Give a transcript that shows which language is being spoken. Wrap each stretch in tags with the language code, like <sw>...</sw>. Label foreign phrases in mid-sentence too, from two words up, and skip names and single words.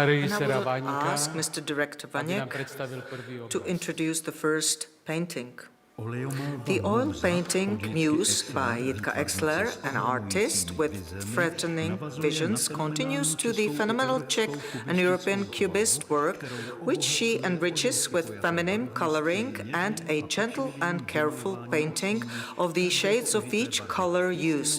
<en>And I</en> <sk>režiséra</sk> <en>would</en> <sk>Váňka,</sk> <en>ask Mr. Director</en> <sk>aby nám Vaněk predstavil prvý to obraz.</sk> <en>introduce the first painting. The oil painting Muse by Jitka Exler, an artist with threatening visions, continues to the phenomenal Czech and European cubist work, which she enriches with feminine coloring and a gentle and careful painting of the shades of each color used.</en>